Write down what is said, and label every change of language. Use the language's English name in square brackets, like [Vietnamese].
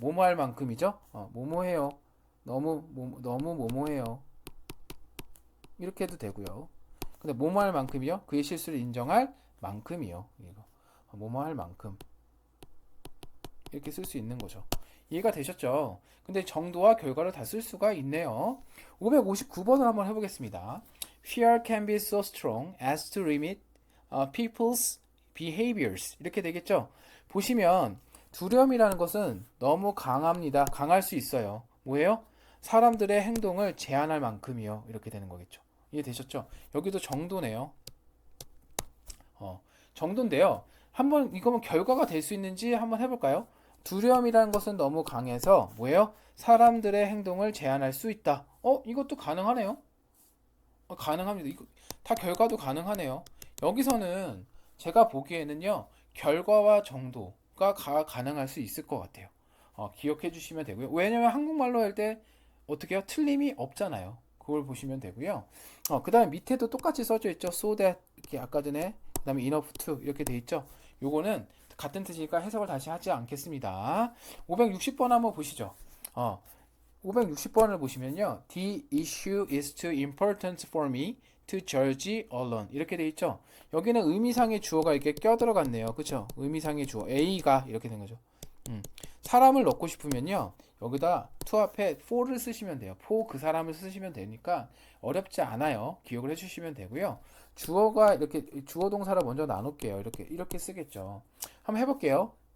[Korean] 뭐뭐 할 만큼이죠? 뭐뭐해요. 너무 뭐뭐해요. 이렇게 해도 되고요. 근데 뭐뭐 할 만큼이요? 그의 실수를 인정할 만큼이요. 이거. 뭐뭐 할 만큼. 이렇게 쓸 수 있는 거죠. 이해가 되셨죠? 근데 정도와 결과를 다 쓸 수가 있네요. 559번을 한번 해보겠습니다. [English] Fear can be so strong as to limit people's behaviors. [Korean] 이렇게 되겠죠? 보시면 두려움이라는 것은 너무 강합니다. 강할 수 있어요. 뭐예요? 사람들의 행동을 제한할 만큼이요. 이렇게 되는 거겠죠. 이해되셨죠? 여기도 정도네요. 정도인데요. 한번 이거면 결과가 될 수 있는지 한번 해볼까요? 두려움이라는 것은 너무 강해서 뭐예요? 사람들의 행동을 제한할 수 있다. 이것도 가능하네요. 가능합니다. 이거 다 결과도 가능하네요. 여기서는 제가 보기에는요. 결과와 정도가 가능할 수 있을 것 같아요. 기억해 주시면 되고요. 왜냐면 한국말로 할 때 어떻게 해요? 틀림이 없잖아요. 그걸 보시면 되고요. 그 다음에 밑에도 똑같이 써져 있죠. so that 이렇게 아까 전에 그 다음에 enough to 이렇게 돼 있죠. 요거는 같은 뜻이니까 해석을 다시 하지 않겠습니다. 560번 한번 보시죠. 560번을 보시면요. [English] The issue is too important for me to judge alone. [Korean] 이렇게 돼 있죠. 여기는 의미상의 주어가 이렇게 껴들어갔네요. 그쵸? 의미상의 주어 A가 이렇게 된 거죠. 사람을 넣고 싶으면요. 여기다 to 앞에 for를 쓰시면 돼요. for 그 사람을 쓰시면 되니까 어렵지 않아요. 기억을 해주시면 되고요. 주어가 이렇게 주어 동사를 먼저 나눌게요. 이렇게 쓰겠죠. 한번 해볼게요.